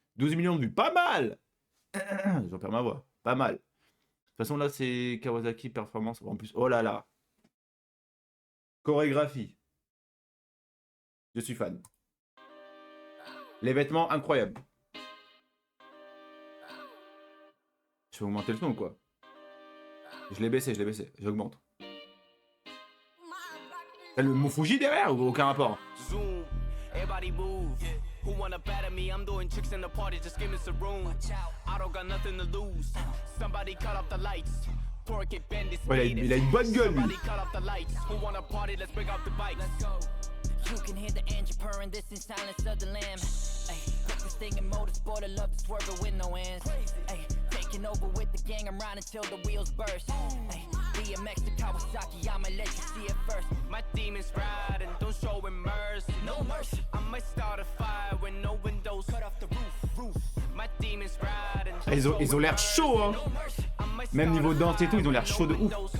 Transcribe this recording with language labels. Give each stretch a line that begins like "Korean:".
French: 12 millions de vues, pas mal. J'en perds ma voix, pas mal. De toute façon, là, c'est Kawasaki Performance. En plus, oh là là. Chorégraphie. Je suis fan. Les vêtements, incroyables. Je vais augmenter le son ou quoi? Je l'ai baissé, j'augmente. T'as le Mofuji derrière ou aucun rapport?
English: Zoom, everybody move. Who wanna battle me? I'm doing tricks in the party, just give me some room. I don't got nothing to lose. Somebody cut off the lights. Torque it, bend it,
French: Ouais, il a une bonne gueule, lui.
English: Somebody cut off the lights. Who wanna party? Let's break out the bikes. Let's go. You can hear the engine purring, this is silence of the lamb. Ay, put this thing in motorsport, I love to swerve it with no hands. Ay, taking over with the gang, I'm riding till the wheels burst. Ay, BMX to Kawasaki, I'ma let you see it first. My demons riding, don't show him mercy. No mercy. I might start a fire when no windows. Cut off the roof. My demons riding.
French: Ah, ils ont l'air chauds, hein. Même niveau danse et tout, ils ont l'air chauds de ouf.